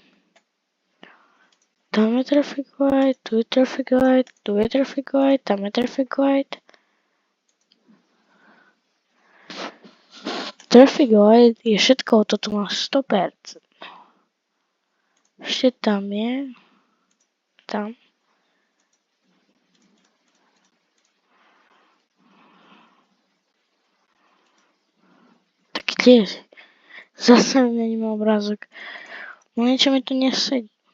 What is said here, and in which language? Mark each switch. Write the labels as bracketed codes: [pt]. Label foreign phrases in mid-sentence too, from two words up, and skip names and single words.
[sk] Tam je [en] traffic light, [sk] tu je [en] traffic light, [sk] tu je [en] traffic light, [sk] tam je [en] traffic light. Traffic light [sk] je všetko, toto má 100%. Ešte tam je. Tam. Tak tiež. Zase mi mením obrázok. No niečo mi tu nesedí.